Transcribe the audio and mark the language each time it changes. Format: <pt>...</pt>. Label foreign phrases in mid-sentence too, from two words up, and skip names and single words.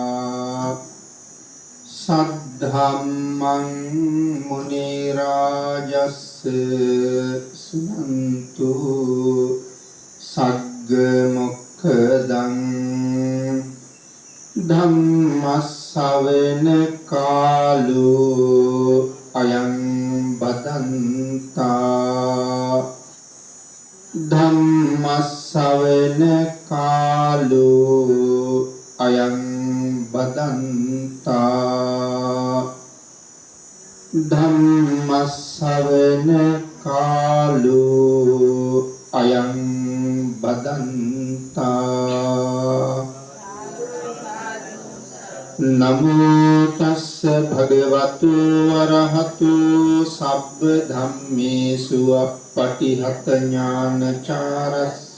<pi>सद्धम्मं मुनिराजस्य सुनन्तु सद्गमुखदं धम्मස්සවෙන කාලෝ අයං බදන්තා ධම්මස්සවෙන කාලෝ අයං බදන්තා ධම්මස්සවෙන කාලෝ අයං බදන්තා නමෝ තස්ස භගවතු වරහතු සබ්බ ධම්මේසු අප්පටිහත ඥානචාරස්ස</pi>